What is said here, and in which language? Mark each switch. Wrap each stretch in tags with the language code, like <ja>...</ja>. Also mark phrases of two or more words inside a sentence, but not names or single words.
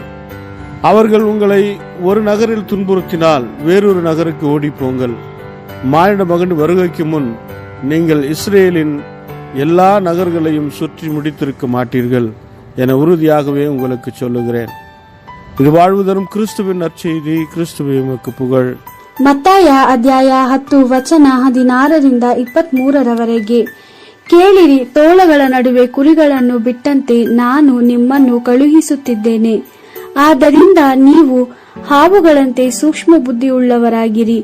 <ta>அவர்கள் உங்களை ஒரு நகரில் துன்புறுத்தினால் வேறொரு நகருக்கு ஓடிப்போங்கள். மானிட மகன் வருகைக்கு முன் நீங்கள் இஸ்ரேலின் எல்லா நகர்களையும் சுற்றி முடித்திருக்க மாட்டீர்கள் என உறுதியாகவே உங்களுக்கு சொல்லுகிறேன். ಇದು வாழ்வு தரும் கிறிஸ்துவின் நற்செய்தி. கிறிஸ்துவே உமக்கு புகழ்.</ta> <kn>ಮತ್ತಾಯ ಅಧ್ಯಾಯ 10 ವಚನ 16-23 ಕೇಳಿರಿ, ತೋಳಗಳ ನಡುವೆ ಕುರಿಗಳನ್ನು ಬಿಟ್ಟಂತೆ ನಾನು ನಿಮ್ಮನ್ನು ಕಳುಹಿಸುತ್ತಿದ್ದೇನೆ. ಆದ್ದರಿಂದ ನೀವು ಹಾವುಗಳಂತೆ ಸೂಕ್ಷ್ಮ ಬುದ್ಧಿಯುಳ್ಳವರಾಗಿರಿ.</kn>